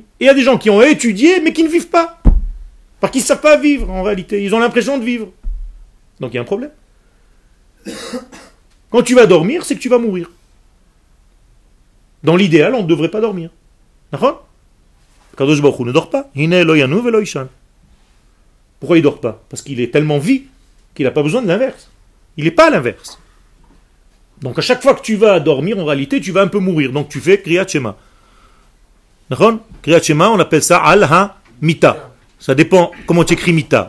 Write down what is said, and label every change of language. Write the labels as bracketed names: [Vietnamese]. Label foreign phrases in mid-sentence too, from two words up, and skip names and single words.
[French] Et il y a des gens qui ont étudié, mais qui ne vivent pas. Parce qu'ils ne savent pas vivre, en réalité. Ils ont l'impression de vivre. Donc il y a un problème. Quand tu vas dormir, c'est que tu vas mourir. Dans l'idéal, on ne devrait pas dormir. D'accord? [Hebrew] קדוש ברוך הוא [French] ne dort pas. [Hebrew] הנה לא ינום ולא יישן. [French] Pourquoi il ne dort pas? Parce qu'il est tellement vie qu'il n'a pas besoin de l'inverse. Il n'est pas à l'inverse. Donc à chaque fois que tu vas dormir, en réalité, tu vas un peu mourir. Donc tu fais [Hebrew] קריאת שמע. [French] D'accord? [Hebrew] קריאת שמע, [French] on appelle ça [Hebrew] על המיטה. [French] Ça dépend comment tu écris Mita.